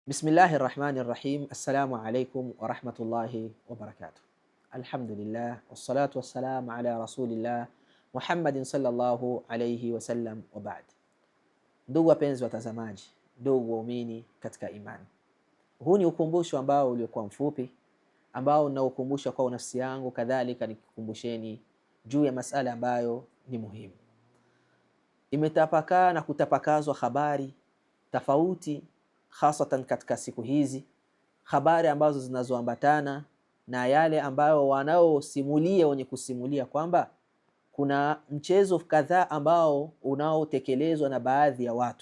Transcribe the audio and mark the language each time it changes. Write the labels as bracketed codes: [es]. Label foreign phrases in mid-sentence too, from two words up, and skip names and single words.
[ar] بسم الله الرحمن الرحيم. السلام عليكم ورحمة الله وبركاته. الحمد لله والصلاة والسلام على رسول الله محمد صلى الله عليه وسلم وبعد. [sw] Ndugu wapenzi watazamaji, ndugu waumini katika imani, huu ni ukumbusho ambao uliokuwa mfupi ambao naukumbusha kwa nafsi yangu, kadhalika nikukumbusheni juu ya masala ambayo ni muhimu. Imetapakaa na kutapakazwa habari tofauti, hasatan katika siku hizi, habari ambazo zinazoambatana na yale ambayo wanaosimulia wenye kusimulia kwamba kuna mchezo kadhaa ambao unaotekelezwa na baadhi ya watu.